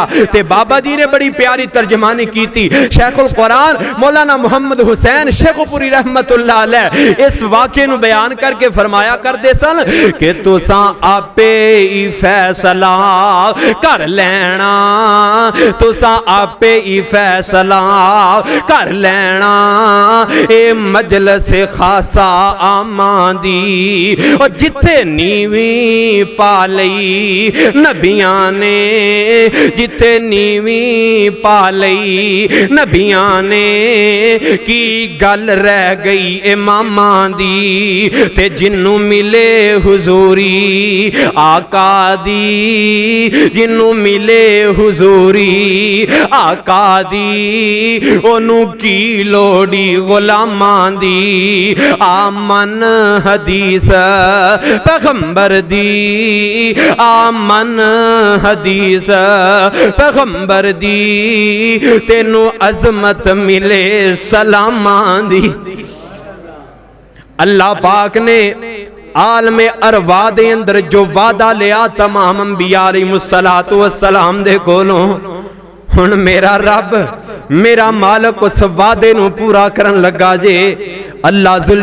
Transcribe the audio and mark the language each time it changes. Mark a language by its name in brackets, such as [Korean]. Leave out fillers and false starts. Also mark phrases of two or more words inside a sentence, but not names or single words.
[Urdu] تے بابا جی نے بڑی پیاری ترجمانی کی تھی. [Punjabi] شیخ القرآن مولانا محمد حسین شیخ پوری رحمت اللہ علیہ اس واقعے نو بیان کر کے فرمایا کرتے سن کہ تساں آپے ہی فیصلہ کر لینا, تساں آپے ہی فیصلہ کر لینا. اے مجلس خاصا آمان دی اور جتھے نیویں پا لئی نبیاں نے, جتھے نیویں پا لئی نبیاں نے کی گل رہ گئی اماماں دی. تے جنوں ملے حضوری آقا دی, جنوں ملے حضوری آقا دی اونوں کی لوڑی غلاماں دی. آمن حدیث پیغمبر دی, آمن حدیث پیغمبر دی, تینوں عظمت ملے سلاماں دی. اللہ پاک نے عالم ارواح دے اندر جو وعدہ لیا تمام انبیاء [Arabic] علیہ الصلوۃ والسلام [Punjabi] دے کولوں, ہن میرا رب میرا مالک اس وعدے نو پورا کرن لگا جے.